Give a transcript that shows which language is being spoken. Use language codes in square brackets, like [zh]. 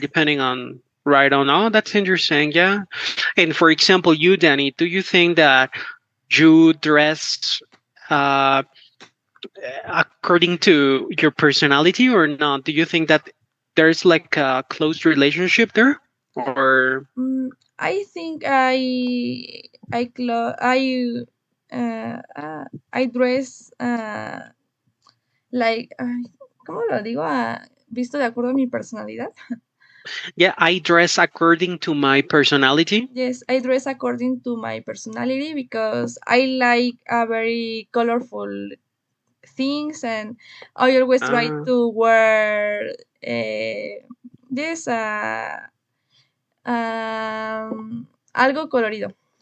[en] Depending on right on. Oh, that's interesting. Yeah. And for example, you, Danny, do you think that you dress uh, according to your personality or not? Do you think that there's like a close relationship there, or I think I dress like [es] ¿cómo lo digo? Visto de acuerdo a mi personalidad. [en] yeah, I dress according to my personality? Yes, I dress according to my personality because I like a very colorful things, and I always try Uh, to wear this [es] algo colorido.